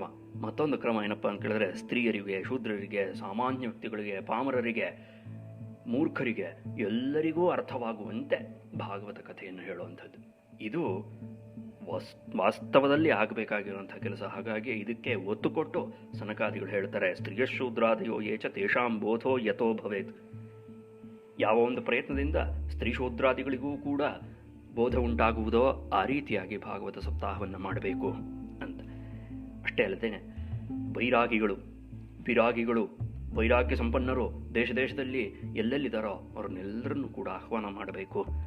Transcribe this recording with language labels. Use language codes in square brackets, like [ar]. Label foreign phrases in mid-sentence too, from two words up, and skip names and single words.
[kn] ಮತ್ತೊಂದು ಕ್ರಮ ಏನಪ್ಪ ಅಂತ ಕೇಳಿದ್ರೆ, ಸ್ತ್ರೀಯರಿಗೆ, ಶೂದ್ರರಿಗೆ, ಸಾಮಾನ್ಯ ವ್ಯಕ್ತಿಗಳಿಗೆ, ಪಾಮರರಿಗೆ, ಮೂರ್ಖರಿಗೆ ಎಲ್ಲರಿಗೂ ಅರ್ಥವಾಗುವಂತೆ ಭಾಗವತ ಕಥೆಯನ್ನು ಹೇಳುವಂಥದ್ದು. ಇದು ವಾಸ್ತವದಲ್ಲಿ ಆಗಬೇಕಾಗಿರುವಂಥ ಕೆಲಸ. ಹಾಗಾಗಿ ಇದಕ್ಕೆ ಒತ್ತು ಕೊಟ್ಟು ಸನಕಾದಿಗಳು ಹೇಳ್ತಾರೆ, [sa] ಸ್ತ್ರೀಯಶೂದ್ರಾದಯೋ ಏಚ ತೇಷಾಂ ಬೋಧೋ ಯಥೋ ಭವೇತ್. [kn] ಯಾವ ಒಂದು ಪ್ರಯತ್ನದಿಂದ ಸ್ತ್ರೀ ಶೂದ್ರಾದಿಗಳಿಗೂ ಕೂಡ ಬೋಧ ಉಂಟಾಗುವುದೋ ಆ ರೀತಿಯಾಗಿ ಭಾಗವತ ಸಪ್ತಾಹವನ್ನು ಮಾಡಬೇಕು ಅಂತ. ಅಷ್ಟೇ ಅಲ್ಲದೇನೆ ಬೈರಾಗಿಗಳು, ವಿರಾಗಿಗಳು, ವೈರಾಗ್ಯ ಸಂಪನ್ನರು ದೇಶ ದೇಶದಲ್ಲಿ ಎಲ್ಲೆಲ್ಲಿದ್ದಾರೋ ಅವ್ರನ್ನೆಲ್ಲರನ್ನೂ ಕೂಡ ಆಹ್ವಾನ ಮಾಡಬೇಕು.